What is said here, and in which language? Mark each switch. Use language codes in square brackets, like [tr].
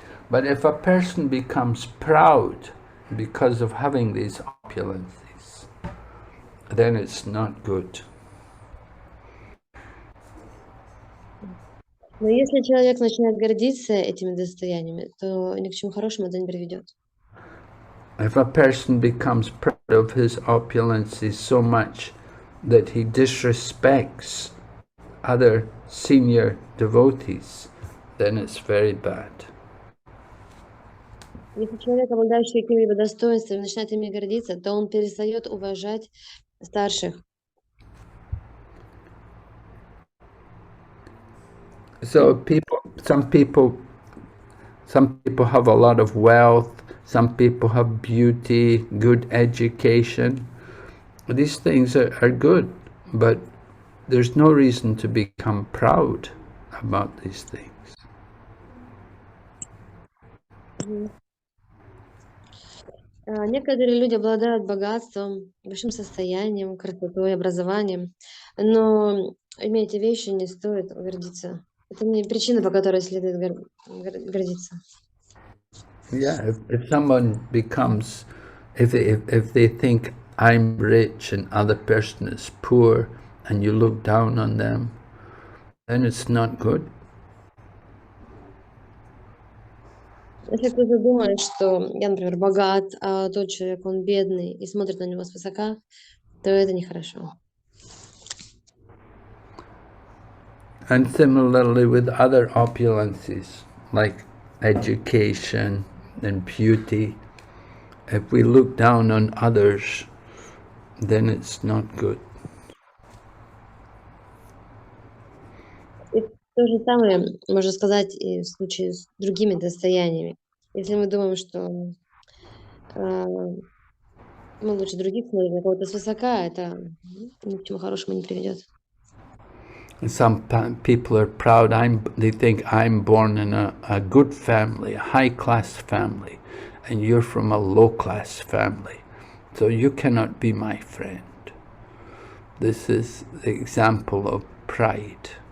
[en] But if a person becomes proud because of having these opulences, then it's not good. [ru] Но если человек начинает гордиться этими достояниями, то ни к чему хорошему это не приведет. [en] If a person becomes proud of his opulences so much that he disrespects other senior devotees, then it's very bad. [ru] Если человек, обладающий какими-либо достоинствами, начинает ими гордиться, то он перестает уважать старших. [en] So some people have a lot of wealth, some people have beauty, good education. These things are good, but there's no reason to become proud about these things. [ru] Некоторые люди обладают богатством, большим состоянием, красотой, образованием, но имея эти вещи, не стоит гордиться. Это не причина, по которой следует гордиться. [en] Yeah, if someone becomes, if they think I'm rich and other person is poor, and you look down on them, then it's not good. [ru] Если кто-то думает, что я, например, богат, а тот человек, он бедный, и смотрит на него свысока, то это нехорошо. [en] And similarly with other opulences, like education and beauty, if we look down on others, then it's not good. [ru] И то же самое можно сказать и в случае с другими достояниями. Если мы думаем, что мы лучше других смотрим на кого-то свысока, это ни к чему хорошему не приведет. [en] Some people are proud. They think I'm born in a good family, a high-class family, and you're from a low-class family, so you cannot be my friend. This is the example of pride.